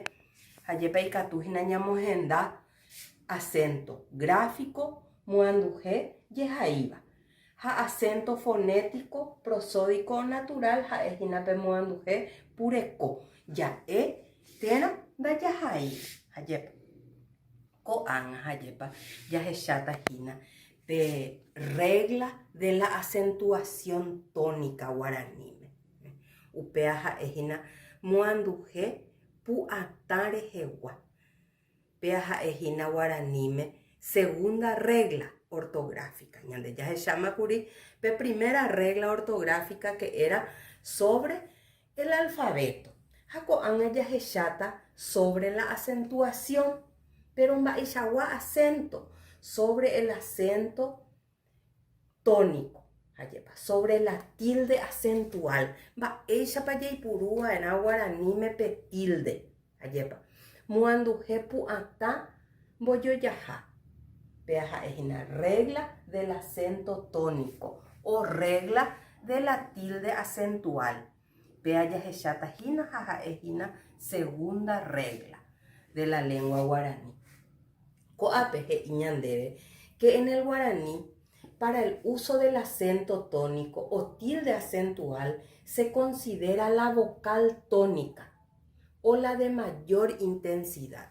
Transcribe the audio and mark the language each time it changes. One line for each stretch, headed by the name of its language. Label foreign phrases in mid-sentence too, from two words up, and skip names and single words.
Guarani: Hajepa ikatuhína ñamohenda
Spanish: acento gráfico
Guarani: moanduhe jehaíva. Ha
Spanish: acento fonético prosódico natural
Guarani: ha'ehína pe moanduhe pureko. Ja'e térã ndajahaíri. Hajepa ko'ág̃a hajepa jahechatahína pe
Spanish: regla de la acentuación tónica
Guarani: guaraníme. Upea ha'ehína moanduhe pu'atã rehegua. Pea ha'ehína guaraníme
Spanish: segunda regla ortográfica.
Guarani: Ñande jahechámakuri pe
Spanish: primera regla ortográfica que era sobre el alfabeto.
Guarani: Ha ko'ág̃a jahecháta
Spanish: sobre la acentuación, pero mba'eichagua acento, sobre el acento tónico. Sobre la tilde acentual.
Guarani: Mba'éichapa jaipuruva'erã guaraníme pe tilde. Moanduhe pu'atã mbojojaha. Pea ha'ehína
Spanish: regla del acento tónico o regla de la tilde acentual. Segunda regla de la lengua guaraní. Que en el guaraní, para el uso del acento tónico o tilde acentual, se considera la vocal tónica o la de mayor intensidad.